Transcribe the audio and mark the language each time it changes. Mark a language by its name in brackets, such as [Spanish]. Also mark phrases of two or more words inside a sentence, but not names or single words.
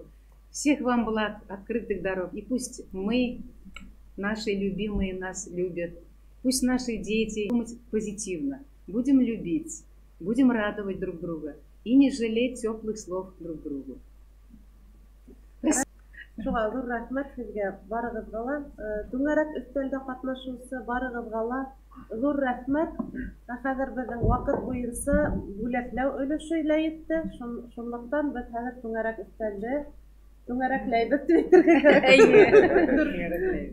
[Russian] Всех вам благ, открытых дорог. И пусть мы, наши любимые, нас любят. Пусть наши дети думают позитивно. Будем любить, будем радовать друг друга и не жалеть теплых слов друг другу. [Bashkir] Шуға зур рәхмәт сезгә барыгызга ла. Түңәрәк өстәлдә катнашучы барыгызга ла зур рәхмәт. Хәзер безнең вакыт буенча бүләкләү өлеше лә итте. Шунлыктан без хәзер түңәрәк өстәлдә түңәрәкләйбез дип әйтергә.